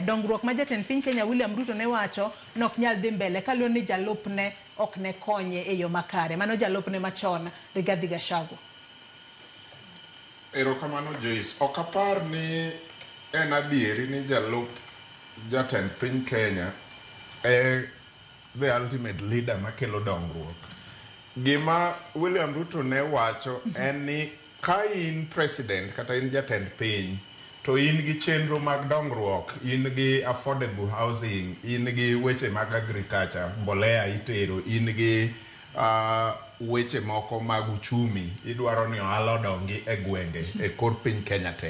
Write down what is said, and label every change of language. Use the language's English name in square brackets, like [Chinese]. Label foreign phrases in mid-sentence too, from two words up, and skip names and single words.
[Luo (Kenya and Tanzania)] Dongruok ma jatend piny Kenya William Ruto ne wacho nok nyal dhi mbele kaluwore ni jalupne ok ne konye e yo makare. Mano jalupne machon Rigathi Gachagua. Erokamano Joyce, ok apar ni en adieri ni jalup jatend piny Kenya [English] the ultimate leader [Luo (Kenya and Tanzania)] makelo dongruok. Gima William Ruto ne wacho en ni ka in president kata in jatend piny to in gi chenro mag dongruok, in gi [English] affordable housing, [Luo (Kenya and Tanzania)] in gi weche mag agriculture, mbolea itero, in gi weche moko mag uchumi, idwaro ni ohala odongi e gwenge e kor piny Kenya te.